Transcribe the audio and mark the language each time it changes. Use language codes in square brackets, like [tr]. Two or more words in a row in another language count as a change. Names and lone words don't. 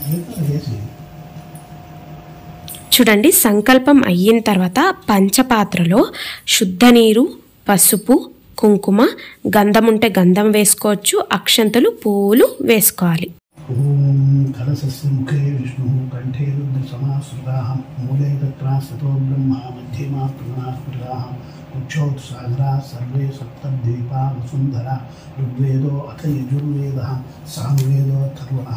[te] చూడండి, సంకల్పం అయిన తర్వాత పంచపాత్రలో శుద్ధ నీరు, పసుపు, కుంకుమ, గంధం ఉంటే గంధం వేసుకోవచ్చు, అక్షంతలు, పువ్వులు వేసుకోవాలి. [sa] ओम कलशस्य मुखे विष्णु कंठे रुद्र समाश्रिताः मूले तत्रास्ततो ब्रह्मा मध्ये मातृगणास्मृताः कुक्षोत्सागरा सर्वे सप्तद्वीपा वसुन्धरा ऋग्वेदो अथ यजुर्वेदः सामवेदो अथर्वणः